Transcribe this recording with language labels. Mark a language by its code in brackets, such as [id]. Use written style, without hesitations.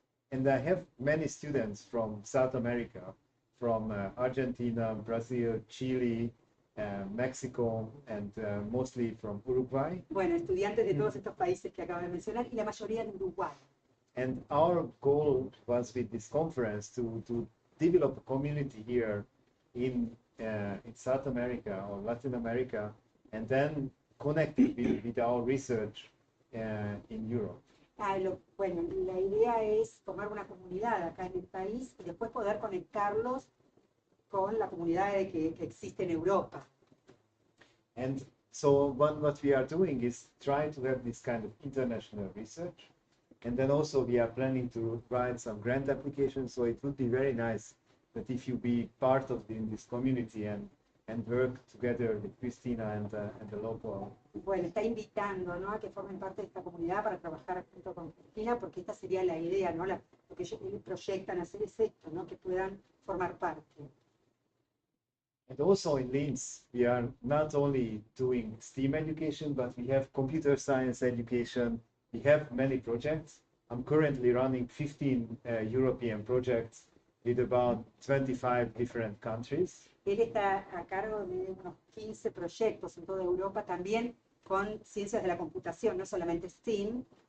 [en] And I have many students from South America, from Argentina, Brazil, Chile, Mexico, and mostly from Uruguay. [es] Bueno, estudiantes de todos estos países que acabo de mencionar y la mayoría de Uruguay. [en] And our goal was with this conference to develop a community here in South America or Latin America, and then connect it with our research in Europe. [es] Bueno, la idea es formar una comunidad acá en el país y después poder conectarlos con la comunidad que existe en Europa. [en] And so what we are doing is try to have this kind of international research, and then also we are planning to write some grant applications. So it would be very nice that if you be part of this community and work together with Cristina and the local. [es] Bueno, está invitando, ¿no?, a que formen parte de esta comunidad para trabajar junto con Cristina, porque esta sería la idea, ¿no? Lo que ellos proyectan hacer es esto, ¿no?, que puedan formar parte. [en] And also in Linz, we are not only doing STEAM education, but we have computer science education. We have many projects. I'm currently running 15 European projects with about 25 different countries. [es] Él está a cargo de unos 15 proyectos en toda Europa, también con ciencias de la computación, no solamente STEAM.